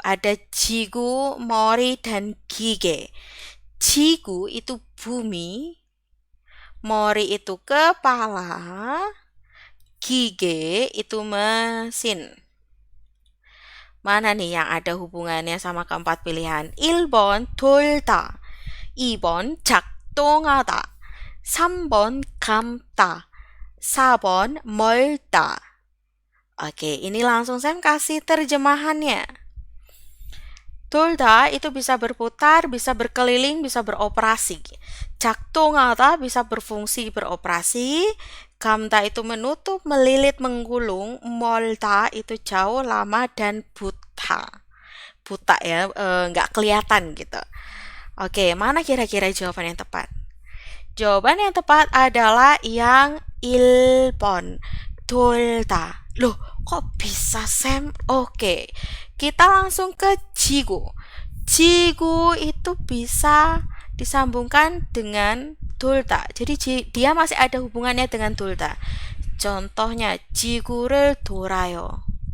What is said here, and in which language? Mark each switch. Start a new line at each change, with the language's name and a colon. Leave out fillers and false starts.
Indonesian: Ada 지구, 머리, dan 기계. 지구 itu bumi, 머리 itu kepala, 기계 itu mesin. Mana nih yang ada hubungannya sama keempat pilihan?
Korean: 1번 돌다, 2번 작동하다, 3번 감다, 4번 멀다.
Indonesian: Oke, ini langsung saya kasih terjemahannya. Dolda itu bisa berputar, bisa berkeliling, bisa beroperasi. 작동하다 bisa berfungsi beroperasi. 감다 itu menutup, melilit, menggulung. 멀다 itu jauh, lama, dan buta. Buta ya, nggak kelihatan gitu. Oke, mana kira-kira jawaban yang tepat? Jawaban yang tepat adalah yang 1번. 돌다. Loh, kok bisa, Sam? Oke, kita langsung ke jigu. Jigu itu bisa disambungkan dengan 돌다. Jadi dia masih ada hubungannya dengan 돌다.
Korean: Contohnya, 지구를 돌아요.